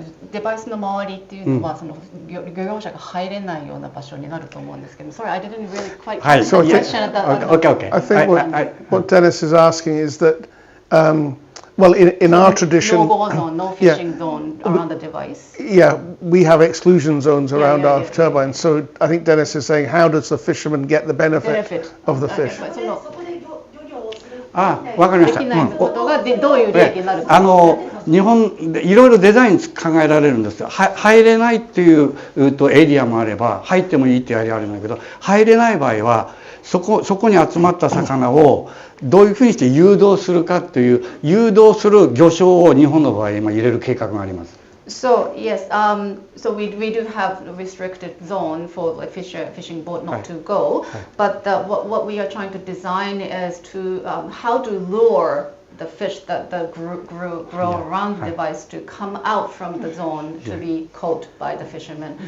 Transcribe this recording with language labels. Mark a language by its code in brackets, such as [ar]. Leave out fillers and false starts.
[ja] デバイスの周りっていうのはその漁業者が入れないような場所になると思うんですけど、 [en] Sorry, I didn't really quite catch the question at that. Okay. I think what Dennis is asking is that, well, in our tradition, no fishing zone around the device. Yeah, we have exclusion zones around our turbines. So I think Dennis is saying, how does the fisherman get the benefit of the fish? [ja] わかりました。どういう利益になるか。日本でいろいろデザイン考えられるんですよ。入れないっていうエリアもあれば、入ってもいいっていうエリアあるんだけど、入れない場合はそこに集まった魚をどういうふうにして誘導するかっていう誘導する魚礁を日本の場合今入れる計画があります。 [en] So yes, so we do have a restricted zone for like fishing boat not to go, but what we are trying to design is to how to lure the fish that grow around the device to come out from the zone to be caught by the fishermen.